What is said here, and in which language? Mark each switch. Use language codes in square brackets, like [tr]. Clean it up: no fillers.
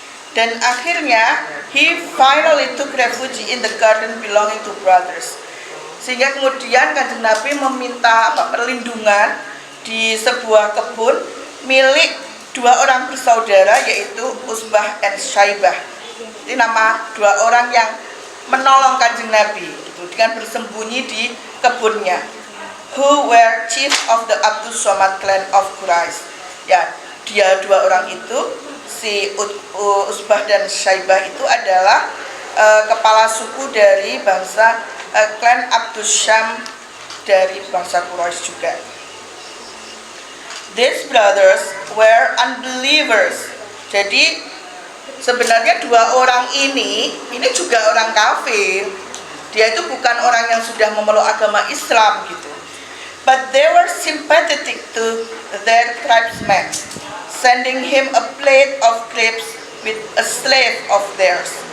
[id] Dan akhirnya [en] he finally took refuge in the garden belonging to brothers. [id] Sehingga kemudian Kanjeng Nabi meminta perlindungan di sebuah kebun milik dua orang bersaudara, yaitu Utsbah dan Shaybah. Ini nama dua orang yang menolong Kanjeng Nabi gitu, dengan bersembunyi di kebunnya. [en] Who were chief of the Abdus-Samad clan of Quraisy. [id] Ya, dia dua orang itu, si Utsbah dan Shaybah itu adalah kepala suku dari bangsa klan Abdus-Syam dari bangsa Quraisy juga. [en] These brothers were unbelievers. [id] Jadi sebenarnya dua orang ini juga orang kafir. Dia itu bukan orang yang sudah memeluk agama Islam gitu. [en] But they were sympathetic to their tribesman, sending him a plate of grapes with a slave of theirs.